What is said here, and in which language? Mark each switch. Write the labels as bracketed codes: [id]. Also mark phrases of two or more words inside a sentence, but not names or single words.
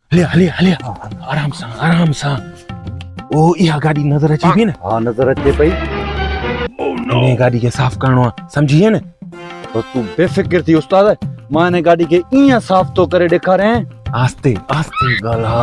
[sd] हले हले हले आराम सां ओ इहा गाड़ी नजर अची पई न। हाँ नजर अचे पई। इन गाड़ी के साफ करणो आहे, समझी न। तो तू बेफिक्र थी उस्ताद, मां इन गाड़ी के इया साफ तो करे ॾेखारे। आस्ते आस्ते ॻाल्हि।